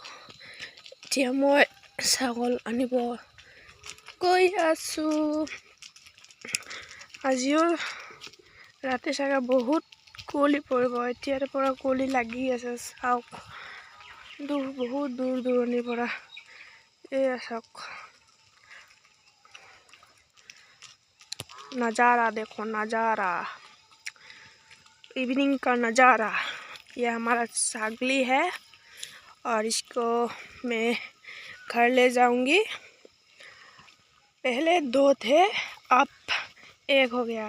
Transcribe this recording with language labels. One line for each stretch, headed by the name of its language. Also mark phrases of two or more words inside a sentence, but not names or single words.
Assamese: এতিয়া মই ছাগল আনিব গৈ আছোঁ। আজিও ৰাতি চাগে বহুত কুঁৱলী পৰিব। এতিয়াৰ পৰা কুঁৱলী লাগি আছে। চাওক বহুত দূৰ দূৰণিৰ পৰা। এয়া চাওক
Hindi: नज़ारा, देखो नज़ारा, इवनिंग का नज़ारा। यह हमारा सागली है और इसको मैं घर ले जाऊंगी। पहले 2 थे, अब 1 हो गया।